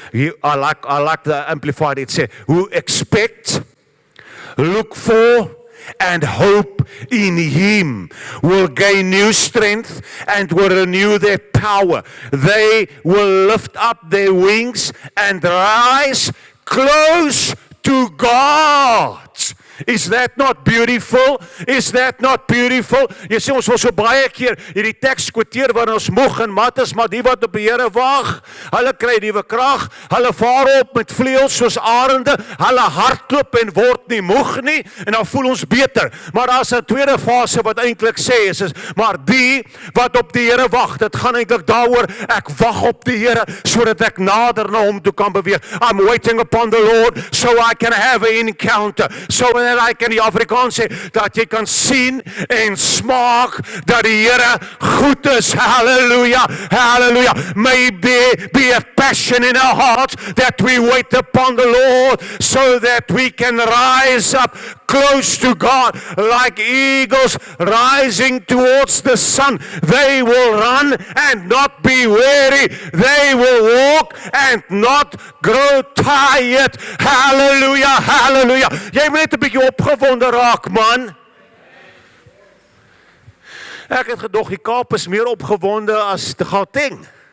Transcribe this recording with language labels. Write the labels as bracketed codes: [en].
[en] I like the Amplified, it says, who expect, look for, and hope in Him will gain new strength and will renew their power. They will lift up their wings and rise close to God. Is that not beautiful? Is that not beautiful? [af] Jy sê ons wil so baie keer hierdie teks quoteer waar ons moeg en mat is, maar die wat op die Here wag, hulle kry nuwe krag, hulle vaar op met vleuels soos arende, hulle hardloop en word nie moeg nie, en dan voel ons beter. Maar daar's 'n tweede fase wat eintlik sê is maar die wat op die Here wag, dit gaan eintlik daaroor, ek wag op die Here sodat ek nader na hom toe kan beweeg. [en] I'm waiting upon the Lord so I can have an encounter. [af] So dat ek in die Afrikaans sê, dat jy kan sien en smaak dat die Here goed is. [en] Hallelujah, hallelujah. May there be a passion in our hearts that we wait upon the Lord so that we can rise up close to God like eagles rising towards the sun. They will run and not be weary. They will walk and not grow tired. Hallelujah, hallelujah. [af] Jy moet net 'n bietjie opgewonde raak, man. Ek het gedog die Kaap is meer opgewonde as die Gauteng.